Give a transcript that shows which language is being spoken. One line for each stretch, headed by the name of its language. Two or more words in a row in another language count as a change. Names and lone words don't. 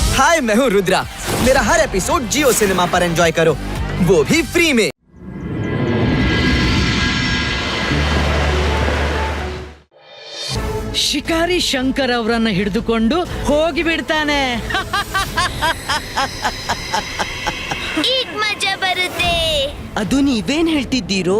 Hindi: हाय, मैं हूँ रुद्रा। मेरा हर एपिसोड जियो सिनेमा पर एंजॉय करो, वो भी फ्री में।
Kannada: ಶಿಕಾರಿ ಶಂಕರ್ ಅವರನ್ನ ಹಿಡಿದುಕೊಂಡು ಹೋಗಿ ಬಿಡ್ತಾನೆ. ಈಗ ಮಜಾ ಬರುತ್ತೆ. ಅದು ನೀವೇನ್ ಹೇಳ್ತಿದ್ದೀರೋ?